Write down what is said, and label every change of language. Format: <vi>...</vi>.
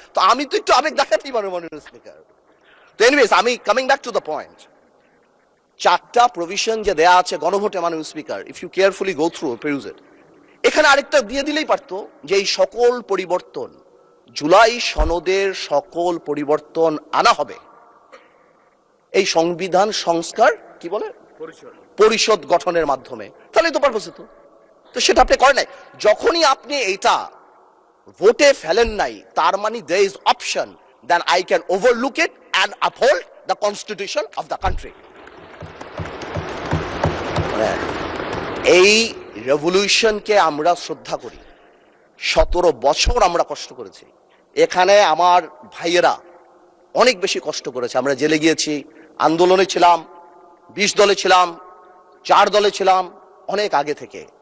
<bn>তো আমি তো একটু আবেগ দেখাতেই পারবো মাননীয় স্পিকার। তো এনিওয়েজ, আমি</bn> <en>coming back to the point,</en> <bn>4টা প্রভিশন যে দেয়া আছে গণভোটে মাননীয় speaker,</bn> <en>if you carefully go through peruse it,</en> <bn>এখানে আরেকটা দিয়ে দিলেই পারতো যে এই সকল পরিবর্তন, জুলাই সনদের সকল পরিবর্তন আনা হবে এই সংবিধান সংস্কার কি বলে পরিষদ গঠনের মাধ্যমে, তাহলে তো পারপোজ হতো। তো সেটা আপনি করেন নাই। যখনই আপনি এইটা ভোটে ফেলেন নাই, তার মানে</bn> <en>there is option then I can overlook it and uphold the constitution of the country.</en> <bn>এই রেভলিউশনকে আমরা শ্রদ্ধা করি, 17 বছর আমরা কষ্ট করেছি, এখানে আমার ভাইয়েরা অনেক বেশি কষ্ট করেছে, আমরা জেলে গিয়েছি, আন্দোলনে ছিলাম, 20 দলে ছিলাম, 4 দলে ছিলাম, অনেক আগে থেকে।</bn>